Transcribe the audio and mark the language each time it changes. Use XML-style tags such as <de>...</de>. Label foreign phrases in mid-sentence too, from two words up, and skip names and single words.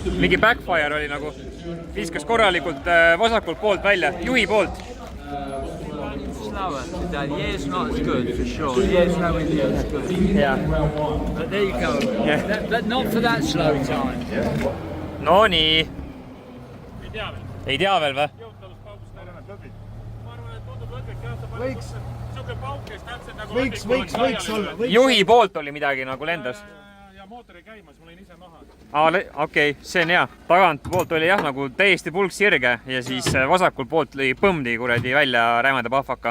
<et>mingi backfire oli nagu, viskas korralikult vasakult poolt välja, juhi poolt.</et> <en>Slower today. The air's not as good for sure. The air's nowhere near as good. Yeah. But there you go. Yeah. But not for that slow time.</en> <et>No nii. Ei tea veel või? Võiks olla. Juhi poolt oli midagi nagu lendas. Ja mootori käimas, ma olin ise maha. Okei, see on hea. Tagant poolt oli jah nagu täiesti pulk sirge ja siis vasakult poolt lõi põmdi kuradi välja rämeda pahvaka.</et>